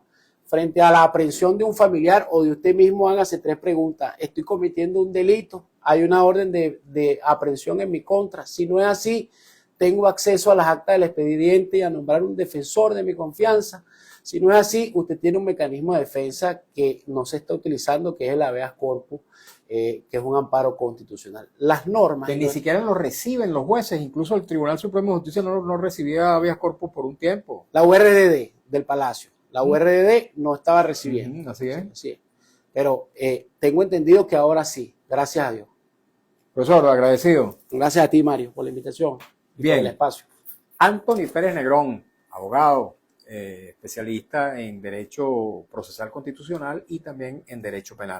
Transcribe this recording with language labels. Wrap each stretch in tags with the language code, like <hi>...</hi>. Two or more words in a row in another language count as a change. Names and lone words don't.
<es>Frente a la aprehensión de un familiar o de usted mismo, hágase 3 preguntas. ¿Estoy cometiendo un delito? ¿Hay una orden de aprehensión en mi contra? Si no es así, tengo acceso a las actas del expediente y a nombrar un defensor de mi confianza. Si no es así, usted tiene un mecanismo de defensa que no se está utilizando, que es el</es> <la>habeas corpus,</la> <es>que es un amparo constitucional. Las normas... Que ni siquiera lo reciben los jueces, incluso el Tribunal Supremo de Justicia no recibía</es> <la>habeas corpus</la> <es>por un tiempo. La URDD del Palacio, la URDD no estaba recibiendo. Así es. Sí, sí. Pero tengo entendido que ahora sí, gracias a Dios. Profesor, agradecido. Gracias a ti, Mario, por la invitación y Bien. por el espacio. Anthony Pérez Negrón, abogado, especialista en Derecho Procesal Constitucional y también en Derecho Penal.</es>